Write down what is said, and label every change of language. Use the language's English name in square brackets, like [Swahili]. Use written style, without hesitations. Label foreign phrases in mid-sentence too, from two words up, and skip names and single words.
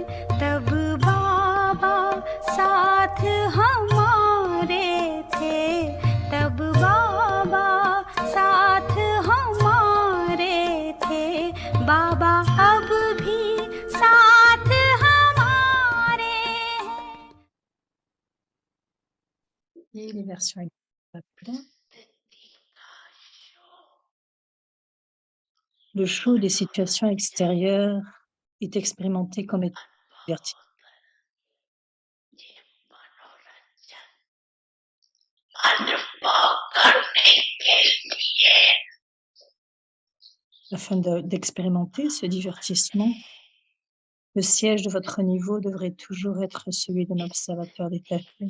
[Hindi] तब बाबा साथ हमारे थे, तब बाबा साथ हमारे थे। बाबा अब भी साथ हमारे हैं। [French] Et les versions plein. Le chaud des situations extérieures est expérimenté comme étant divertissement. Afin d'expérimenter ce divertissement, le siège de votre niveau devrait toujours être celui d'un observateur détaché.